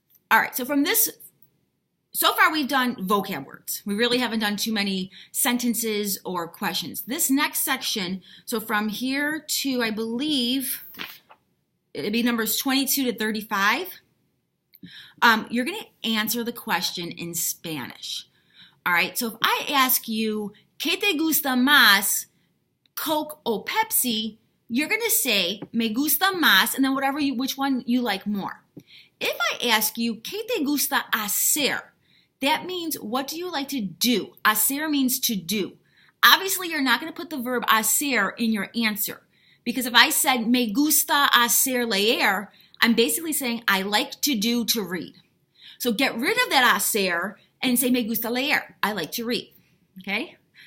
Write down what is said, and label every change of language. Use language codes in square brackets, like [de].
[en] All right, so from this, so far we've done vocab words. We really haven't done too many sentences or questions. This next section, so from here to, I believe, it'd be numbers 22 to 35, you're going to answer the question in Spanish. All right, so if I ask you, [es] ¿qué te gusta más, Coke o Pepsi? [en] You're going to say, [es] me gusta más, [en] and then which one you like more. If I ask you, [es] ¿qué te gusta hacer? [en] That means, what do you like to do? Hacer means to do. Obviously, you're not going to put the verb hacer in your answer. Because if I said, [es] me gusta hacer leer, [en] I'm basically saying, I like to do to read. So get rid of that hacer and say, [es] me gusta leer. [en] I like to read. Okay?